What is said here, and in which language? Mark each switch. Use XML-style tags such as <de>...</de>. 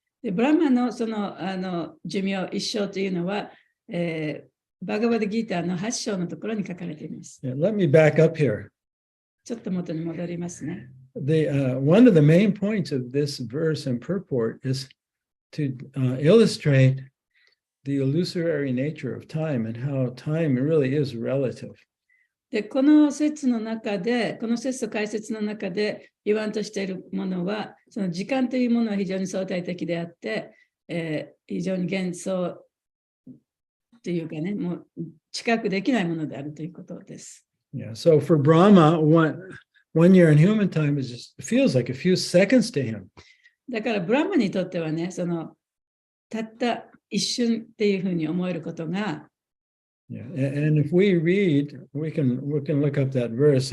<ja>でブラマのその寿命、一生というのは、バガバダギーターの8章のところに書かれています。</ja> <en>Yeah, let me back up here.</en> <ja>ちょっと元に戻りますね。</ja> <en>One of the main points of this verse and purport is to illustrate the illusory nature of time and how time really is relative.</en> <ja>で、この説の中で、この説と解説の中で言わんとしているものは、その時間というものは非常に相対的であって、非常に幻想というかね、もう知覚できないものであるということです。</ja> <en>Yeah. So for Brahma, one year in human time is just feels like a few seconds to him.</en> <ja>だからブラマにとってはね、そのたった一瞬っていうふうに思えることが、</ja> <en>Yeah. And if we read, we can look up that verse.</en>